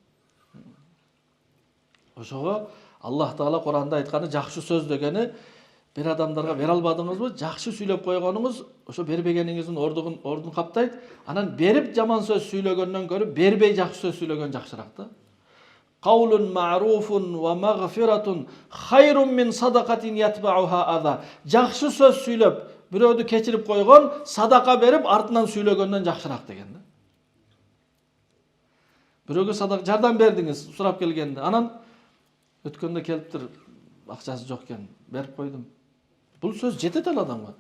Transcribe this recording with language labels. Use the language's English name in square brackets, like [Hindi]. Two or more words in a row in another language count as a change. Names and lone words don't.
[Kyrgyz] Ошого Аллах Таала Куранда айтканы жакшы сөз дегени бир адамдарга бере албадыңызбы, жакшы сүйлөп койгонуңуз ошо бербегениңиздин ордун каптайт. Анан берип жаман сөз сүйлөгөндөн көрү бербей жакшы сөз сүйлөгөн жакшыраак да. [Arabic] قول معروف ومغفرة خير من صدقة يتبعها أذى. [Kyrgyz] Жакшы сөз сүйлөп, бирөөдү кечирип койгон, садака берип артынан сүйлөгөндөн жакшыраак деген да. Бирөөгө садака жардам бердиңиз, сурап келгенде, анан өткөндө келиптир, акчасы жок экен, берип койдум. Бул сөз жетет ал адамга.